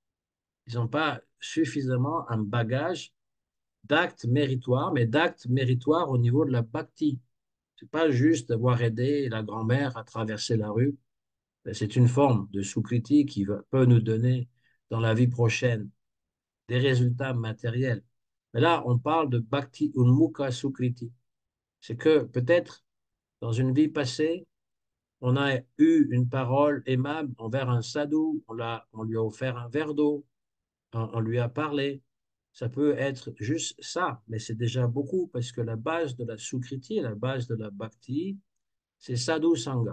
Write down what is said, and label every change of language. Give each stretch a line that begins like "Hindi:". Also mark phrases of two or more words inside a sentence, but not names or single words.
French: Ils n'ont pas suffisamment un bagage d'actes méritoires, mais d'actes méritoires au niveau de la bhakti. C'est pas juste d'avoir aidé la grand-mère à traverser la rue. C'est une forme de sukriti peut nous donner dans la vie prochaine des résultats matériels. Mais là, on parle de
Sanskrit: भक्ति उन्मुख सुकृति.
French: C'est que peut-être dans une vie passée, on a eu une parole aimable envers un sadhu, on lui a offert un verre d'eau, on lui a parlé. Ça peut être juste ça, mais c'est déjà beaucoup parce que la base de la sukriti, la base de la bhakti, c'est
Sanskrit: साधु सङ्घ.